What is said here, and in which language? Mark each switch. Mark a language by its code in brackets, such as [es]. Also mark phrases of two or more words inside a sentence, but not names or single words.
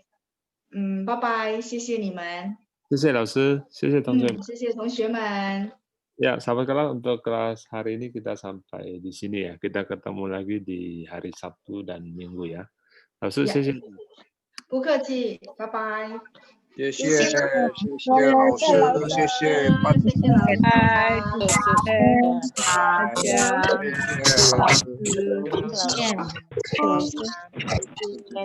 [zh] 拜拜，谢谢你们。谢谢老师，谢谢同学们。谢谢同学们。 [id] Ya, sahabat kelas, untuk kelas hari ini kita sampai di sini ya. Kita ketemu lagi di hari Sabtu dan Minggu ya. Lalu, ya. [zh] 谢谢。不客气，拜拜。谢谢老师，谢谢班主任，再见。